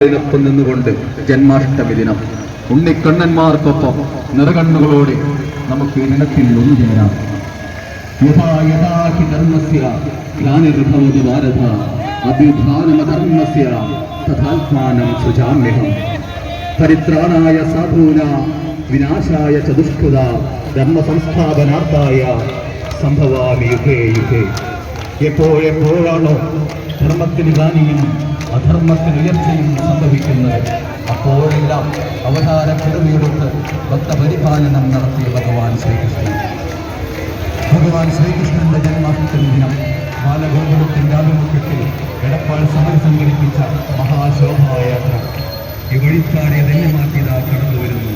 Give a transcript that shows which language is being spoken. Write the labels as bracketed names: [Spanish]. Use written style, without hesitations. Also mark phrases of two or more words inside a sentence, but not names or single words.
[Malayalam] ൊപ്പം നിന്നുകൊണ്ട് ജന്മാഷ്ടമി ദിനം ഉണ്ണിക്കണ്ണന്മാർക്കൊപ്പം നിറകണ്ണുകളോടെ നമുക്ക് ഇനത്തിൽ ഒന്നുചേരാം. [Sanskrit] യഥാ യഥാ ഹി ധർമ്മസ്യ ഗ്ലാനിർഭവതി ഭാരത അഭ്യുത്ഥാനമധർമ്മസ്യ തഥാത്മാനം സൃജാമ്യഹം. പരിത്രാണായ സാധൂനാം വിനാശായ ച ദുഷ്കൃതാം ധർമ്മസംസ്ഥാപനാർത്ഥായ സംഭവാമി യുഗേ യുഗേ. [Malayalam] എപ്പോഴെപ്പോഴാണോ ധർമ്മത്തിന് ഹാനിയും അധർമ്മത്തിന് ഉയർച്ചയും സംഭവിക്കുന്നത്, അപ്പോഴെല്ലാം അവതാര പിറവിയെടുത്ത് ഭക്തപരിപാലനം നടത്തിയ ഭഗവാൻ ശ്രീകൃഷ്ണന്റെ ജന്മാഷ്ടമി ദിനം ബാലഗോകുലത്തിന്റെ ആഭിമുഖ്യത്തിൽ എടപ്പാൾ സമരം സംഘടിപ്പിച്ച മഹാശോഭായാത്ര ഈ വഴിത്താരെ ധന്യമാക്കിയതാ കടന്നു വരുന്നു.